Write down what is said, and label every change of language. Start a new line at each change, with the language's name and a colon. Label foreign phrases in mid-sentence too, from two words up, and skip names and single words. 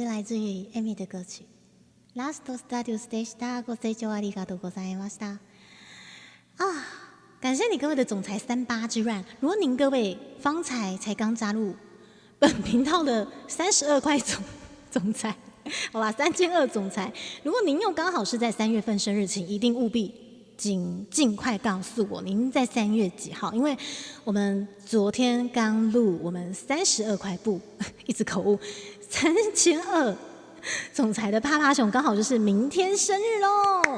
Chinese: 来自于 Amy 的歌曲。
Japanese: Last Stadius でした。ご清聴ありがとうございました。
Chinese: 感谢你各位的总裁38之乱。如果您各位方才刚加入本频道的32块总裁，好吧，3200总裁，如果您又刚好是在3月份生日，请一定务必尽快告诉我您在3月几号，因为我们昨天刚录我们32块不一直口误3200总裁的啪啪熊刚好就是明天生日喽。